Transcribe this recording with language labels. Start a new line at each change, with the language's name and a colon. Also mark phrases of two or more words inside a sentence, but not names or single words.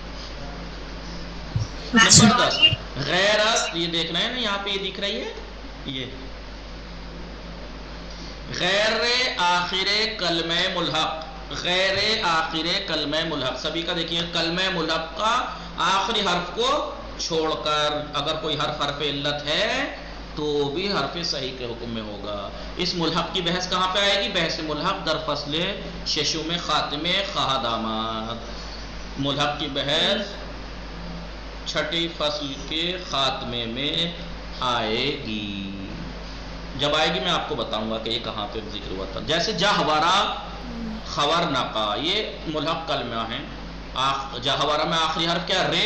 Urdu: نمبر 10 غیرت، یہ دیکھ رہے ہیں نا یہاں پہ یہ دکھ رہی ہے، یہ غیر آخر کلمہ ملحق. غیر آخر کلمہ ملحق سبھی کا دیکھیے کلمہ ملحق کا آخری حرف کو چھوڑ کر اگر کوئی حرف علت ہے تو بھی حرف صحیح کے حکم میں ہوگا. اس ملحق کی بحث کہاں پہ آئے گی؟
Persian: بحث ملحق در فصل ششم خاتمے خواہد آمد.
Urdu: ملحق کی بحث چھٹی فصل کے خاتمے میں آئے گی. جب آئے گی میں آپ کو بتاؤں گا کہ یہ کہاں پہ ذکر ہوا تھا. جیسے جہورا، خور نقا، یہ ملحق کلمہ ہیں. جہورا میں آخری حرف کیا؟ رے.